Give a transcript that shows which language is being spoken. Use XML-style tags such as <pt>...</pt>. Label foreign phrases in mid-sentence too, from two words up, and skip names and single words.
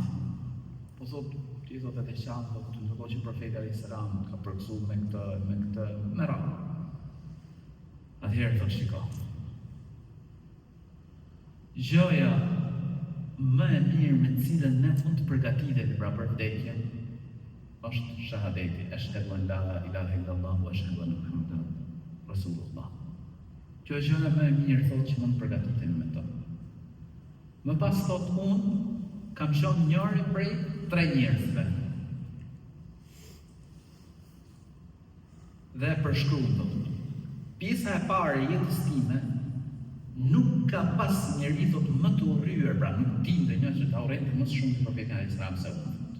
<sq>Po thotë, ti thotë atë qanë, thotë ndërkohë që profeti</sq> <ar>عليه السلام</ar> <sq>ka përgëzuar me këtë me radhë. Atëherë thotë shiko. Gjoja më e mirë me cilën ne mund të përgatitemi pra për vdekjen është shahadeti,</sq> <ar>أشهد أن لا إله إلا الله وأشهد أن محمدا رسول الله.</ar> <sq>Kjo është gjëja më e mirë thotë që mund të përgatitemi me to. Më pas thotë unë kam qenë njëri prej 3 njerëzve. Dhe përshkruan thotë. Pjesa e parë e jetës time nuk ka pas njeri thotë më të urryer, pra nuk dinte një që ta urrente më shumë të profetin</sq> <ar>عليه السلام</ar> <sq>se unë.</sq>